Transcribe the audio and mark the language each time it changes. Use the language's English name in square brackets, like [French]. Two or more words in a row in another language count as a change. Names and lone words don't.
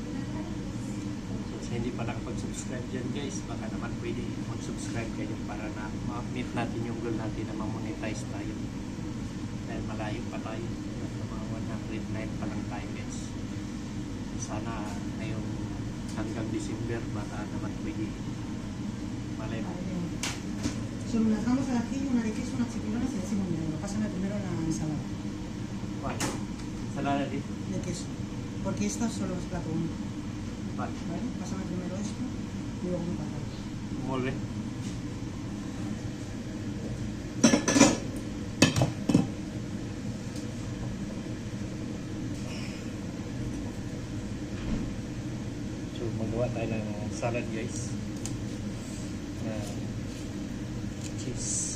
[Filipino] So, sa hindi pa nakapag-subscribe dyan guys, baka naman pwede mag-subscribe kayo para na ma-meet natin yung goal natin na ma-monetize tayo. Dahil malayo pa tayo. Mga 109 pa lang tayo guys. Sana ngayong hanggang December, baka naman pwede malay mo. So, [Spanish] nos dejamos aquí una de queso, unas chipirones y decimos negro. Pásame primero la ensalada. Vale. Ensalada de queso. Porque esta solo es plato único. Vale. ¿Vale? Pásame primero esto y luego un patata. Muy bien. [Filipino] So, magawa tayo ng salad guys. Cheese.